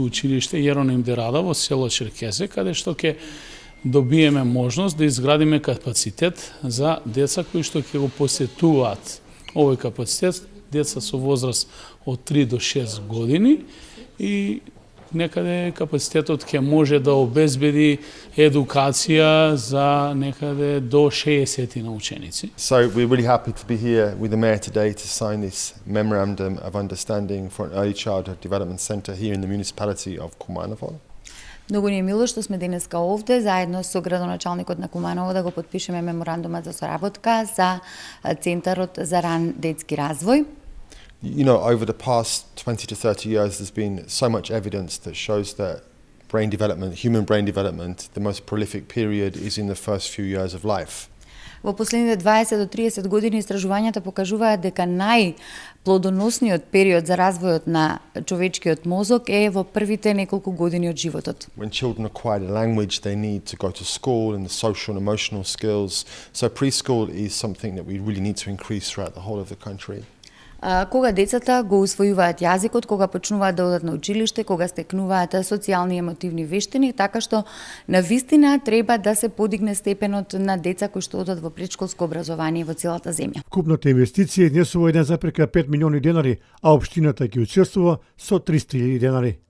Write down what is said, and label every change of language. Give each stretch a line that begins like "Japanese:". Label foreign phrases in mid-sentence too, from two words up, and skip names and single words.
Macedonian: училиште Јероним де Рада во село Черкезе, каде што ќе добиеме можност да изградиме капацитет за деца кои што ќе го посетуваат овој капацитет, деца со возраст од 3 до 6 години и некаде капацитетот ќе може да обезбеди едукација за некаде до 60 на ученици.
English: So we're really happy to be here with the Mayor today to sign this Memorandum of Understanding for an Early Childhood Development Centre here in the municipality of Kumanovo.
Macedonian: Многу ни е мило што сме денеска овде заедно со градоначалникот на Куманово да го подпишеме меморандумот за соработка за Центарот за ран детски развој.
English: You know, over the past 20 to 30 years, there's been so much evidence that shows that brain development, human brain development, the most prolific period is in the first few years of life.
Macedonian: Во последните 20 до 30 години истражувањата покажуваат дека најплодоносниот период за развојот на човечкиот мозок е во првите неколку години од животот.
English: When children acquire the language, they need to go to school and the social and emotional skills. So preschool is something that we really need to increase throughout the whole of the country.
Macedonian: Кога децата го усвојуваат јазикот, кога почнуваат да одат на училиште, кога стекнуваат социјални и емотивни вештини, така што на вистина треба да се подигне степенот на деца кои што одат во претшколско образование во целата земја. Вкупната инвестиција изнесува 1,5 милиони денари, а општината ќе учествува со 300.000 денари.